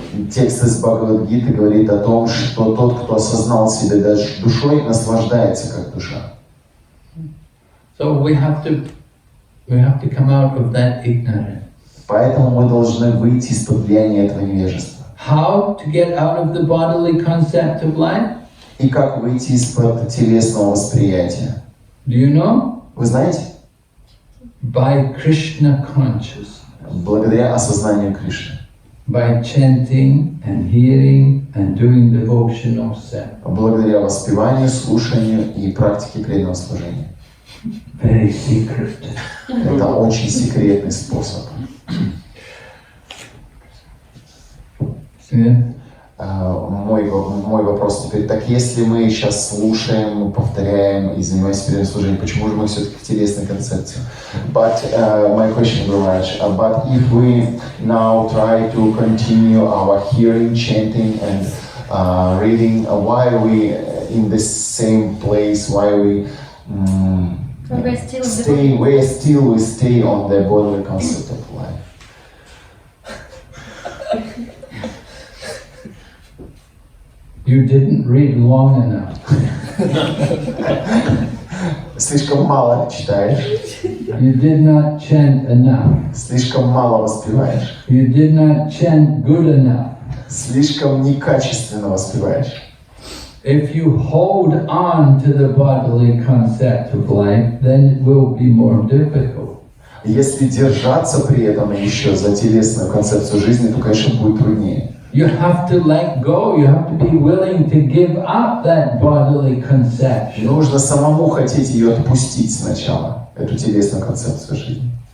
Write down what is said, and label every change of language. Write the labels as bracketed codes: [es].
[ru] Текст из Бхагавад-гиты говорит о том, что тот, кто осознал себя даже душой, наслаждается как душа. [en] So we have to come out of that ignorance. [ru] Поэтому мы должны выйти из-под влияния этого невежества. [en] How to get out of the bodily concept of life? [ru] И как выйти из-под телесного восприятия? [en] Do you know? [ru] Вы знаете? [en] By Krishna consciousness. [ru] Благодаря осознанию Кришны. [en] by chanting and hearing and doing devotional service. [ru] Благодаря воспеванию, слушанию и практике преданного служения. [en] Very secret. [ru] Это очень секретный способ. Yeah. Мой вопрос теперь, так если мы сейчас слушаем, повторяем и занимаемся преданным служением, почему же мы все-таки в телесной концепции? [en] But my question, Guru Maharaj, but if we now try to continue our hearing, chanting and reading, why are we in the same place? Why we we stay on the bodily concept of life? You didn't read long enough. [ru] Слишком мало читаешь. [en] You did not chant enough. [ru] Слишком мало воспеваешь. [en] You did not chant good enough. [ru] Слишком некачественно воспеваешь. [en] If you hold on to the bodily concept of life, then it will be more difficult. [ru] Если держаться при этом еще за телесную концепцию жизни, то, конечно, будет труднее. [en] You have to let go. You have to be willing to give up that bodily conception. [ru] Нужно самому хотеть ее отпустить сначала, эту телесную концепцию жизни.